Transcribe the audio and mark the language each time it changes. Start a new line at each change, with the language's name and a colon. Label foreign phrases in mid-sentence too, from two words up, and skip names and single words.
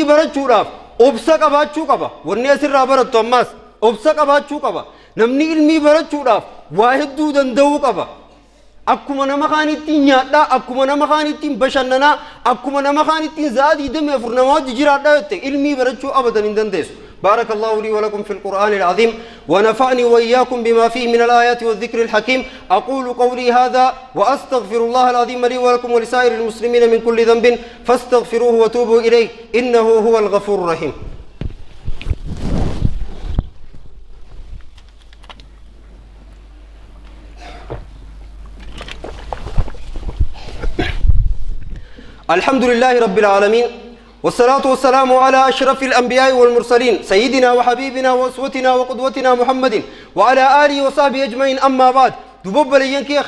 Oromo: barachuudhaaf obsa qabaachuu qaba wanni asirraa barattu ammaas obsa qabaachuu qaba namni ilmii barachuudhaaf waa hedduu danda'uu qaba akkuma nama kaanittiin nyaadhaa akkuma nama kaanittiin bashannanaa akkuma nama kaanittiin zaadii damee afur nama wajji jiraadhaa jette ilmii barachuu abadan hin dandeessu
Arabic: بارك الله لي ولكم في القرآن العظيم ونفعني وإياكم بما فيه من الآيات والذكر الحكيم أقول قولي هذا وأستغفر الله العظيم لي ولكم ولسائر المسلمين من كل ذنب فاستغفروه وتوبوا إليه إنه هو الغفور الرحيم الحمد لله رب العالمين والصلاة والسلام على أشرف الأنبياء والمرسلين سيدنا وحبيبنا وأسوتنا وقدوتنا محمد وعلى آله وصحبه أجمعين أما بعد دبوب لينكي يا